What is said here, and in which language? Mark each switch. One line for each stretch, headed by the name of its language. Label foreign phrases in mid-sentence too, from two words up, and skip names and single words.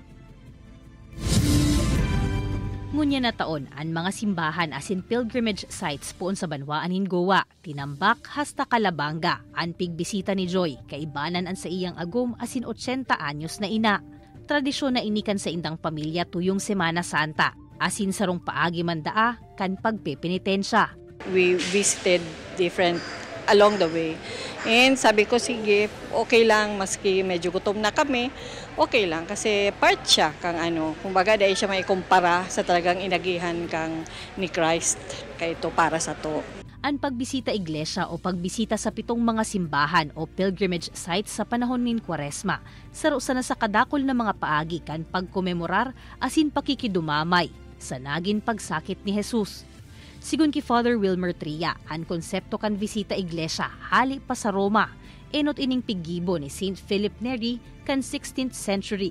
Bikol: Ngunya na taon, ang mga simbahan asin
English: pilgrimage sites
Bikol: poon sa Banwaan Goa, tinambak hasta Calabanga, ang pigbisita ni Joy, kaibanan ang sa iyang agum asin 80 anyos na ina. Tradisyon na inikan sa indang pamilya tuyong Semana Santa, asin sarong paagi mandaa kan pagpepenitensya.
English: We visited different along the way.
Filipino: And sabi ko, sige,
English: okay lang,
Filipino: maski medyo gutom na kami,
English: okay lang.
Filipino: Kasi part siya kang kumbaga dahil siya may kumpara sa talagang inagihan kang ni Christ. Kaya ito para sa to.
Bikol: Ang pagbisita iglesia o pagbisita sa 7 mga simbahan o
English: pilgrimage sites
Bikol: sa panahon nin Kwaresma, sarusa na sa kadakol na mga paagi kan pagkomemorar asin pakikidumamay sa naging pagsakit ni Jesus. Sigun ki Father Wilmer Tria, ang konsepto kan
Spanish: visita iglesia
Bikol: hali pa sa Roma, enot ining piggibo ni Saint Philip Neri kan
English: 16th century.